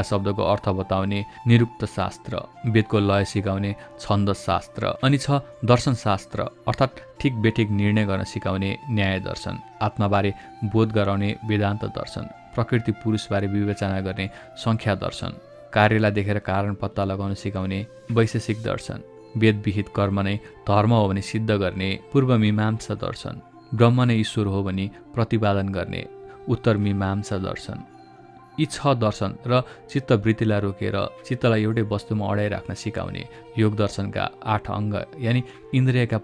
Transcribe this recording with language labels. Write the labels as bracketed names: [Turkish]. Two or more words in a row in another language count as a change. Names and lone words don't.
[Nepali] शब्दको अर्थ बताउने निरुक्त शास्त्र, वेदको लय सिकाउने छन्द शास्त्र अनि 6 दर्शन शास्त्र अर्थात् ठिक बेठिक निर्णय गर्न सिकाउने न्याय दर्शन, आत्माबारे बोध गराउने वेदान्त दर्शन, प्रकृति पुरुषबारे विवेचना गर्ने सङ्ख्या दर्शन, कार्यलाई देखेर कारण पत्ता लगाउन सिकाउने वैशेषिक दर्शन, वेद विहित कर्म नै धर्म हो भने सिद्ध गर्ने पूर्व मीमांसा दर्शन, ब्रह्म नै ईश्वर हो भने प्रतिपादन गर्ने उत्तर मीमांसा दर्शन, यी 6 दर्शन र चित्तवृत्तिलाई रोकेर चित्तलाई एउटै वस्तुमा अडाइराख्न सिकाउने योग दर्शनका 8 अङ्ग यानि इन्द्रियका